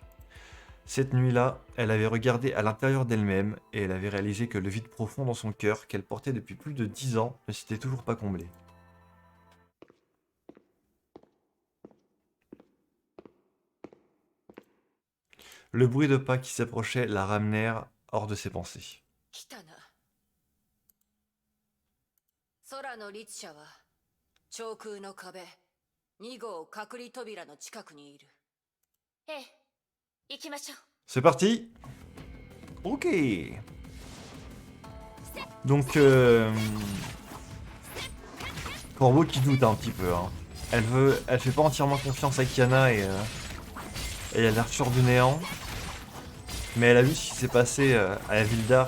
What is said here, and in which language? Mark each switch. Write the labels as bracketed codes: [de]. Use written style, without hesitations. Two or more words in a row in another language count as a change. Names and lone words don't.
[fr] Cette nuit-là, elle avait regardé à l'intérieur d'elle-même et elle avait réalisé que le vide profond dans son cœur qu'elle portait depuis plus de 10 ans ne s'était toujours pas comblé. Le bruit de pas qui s'approchait la ramenèrent hors de ses pensées. [ja] 来たな。空の律者は長空の壁2号隔離扉の近くにいる。ええ、行きましょう。 [fr] C'est parti. Ok. Donc, Corbeau qui doute un petit peu. Hein. Elle fait pas entièrement confiance à Kiana et à l'Arthur du Néant. Mais elle a vu ce qui s'est passé à la ville d'Arc.